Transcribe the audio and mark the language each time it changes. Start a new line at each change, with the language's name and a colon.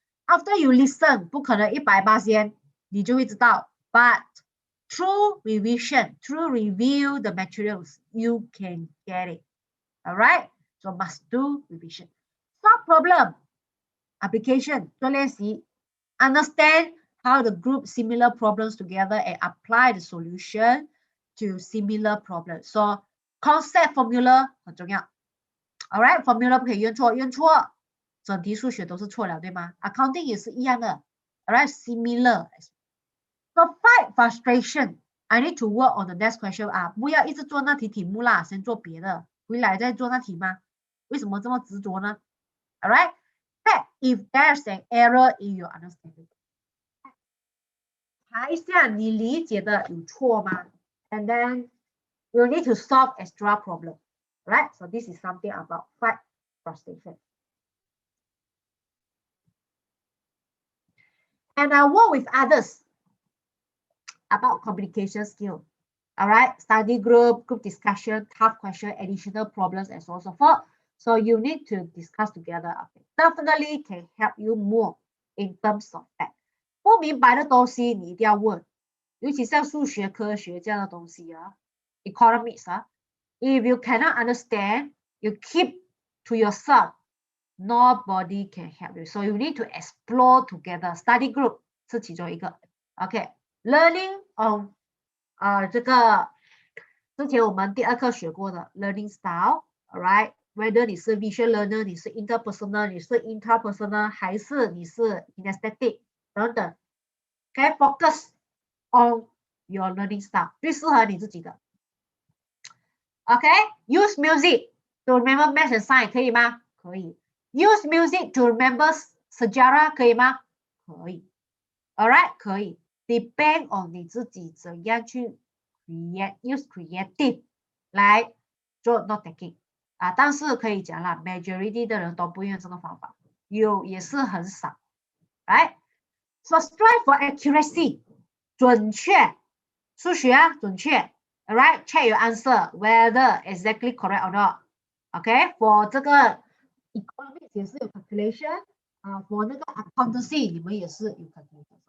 English: After you listen,
Chinese: 不可能100%你就会知道
English: but through revision, through review the materials, you can get it. All right? So must do revision. Solve problem, application,
Chinese: 做练习
English: understand how to group similar problems together and apply the solution to similar problems. So concept formula
Chinese: 很重要。 Alright, formula 不可以用错，用错整题数学都是错了，对吗 ？Accounting 也是一样的。
English: Alright, similar. So fight frustration. I need to work on the next question
Chinese: 啊，不要一直做那题目啦，先做别的，回来再做那题吗？为什么这么执着呢
English: ？Alright, check if there's an error in your understanding.
Chinese: 查一下你理解的有错吗
English: ？And then you need to solve extra problem. Right? So this is something about fight frustration. And I work with others about communication skill. All right, study group, group discussion, tough question, additional problems, and so on and so forth. So you need to discuss together. Okay. Definitely can help you more in terms of that.
Chinese: 不明白的东西你一定要问，尤其像数学、科学这样的东西啊 ，economics 啊。
English: If you cannot understand, you keep to yourself. Nobody can help you. So you need to explore together.
Chinese: Study group 是其中一个。OK, learning on 这个之前我们第2课学过的 learning style. Alright,
English: whether
Chinese: 你是 visual learner, 你是 interpersonal, 你是 intrapersonal, 还是你是 kinesthetic 等等。
English: OK, focus on your learning style.
Chinese: 最适合你自己的。
English: OK, use music to remember math and science
Chinese: 可以吗？可以。
English: Use music to remember sejarah
Chinese: 可以吗？可以。Alright, 可以。
English: Depend on
Chinese: 你自己怎样去
English: use creative
Chinese: 来做 note taking 啊，但是可以讲啦 ，majority 的人都不用这个方法，有也是很少。
English: Right? So strive for accuracy
Chinese: 准确，数学啊准确。
English: Alright, check your answer whether exactly correct or not. Okay, for 这个 economics
Chinese: 也是有
English: calculation 啊 for 那个 accountancy
Chinese: 你们也是有
English: calculation.